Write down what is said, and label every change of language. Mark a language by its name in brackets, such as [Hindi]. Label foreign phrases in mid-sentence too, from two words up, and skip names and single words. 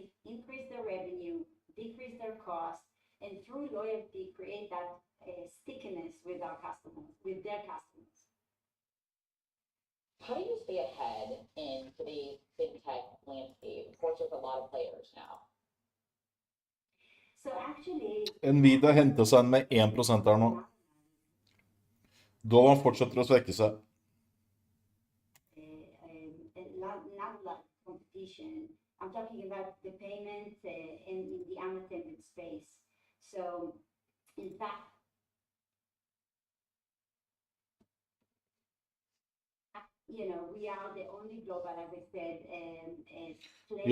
[English] Increase their revenue, decrease their costs, and through loyalty, create that stickiness with our customers, with their customers. How do you stay ahead in today's fintech landscape? Of course, there's a lot of players now. So actually, [Norwegian] Nvidia henter seg inn med 1% her nå. Dollaren fortsetter å svekke seg. [English] Not like competition. I'm talking about the payment in the unattended space. So, in fact, you know, we are the only global, as I said, player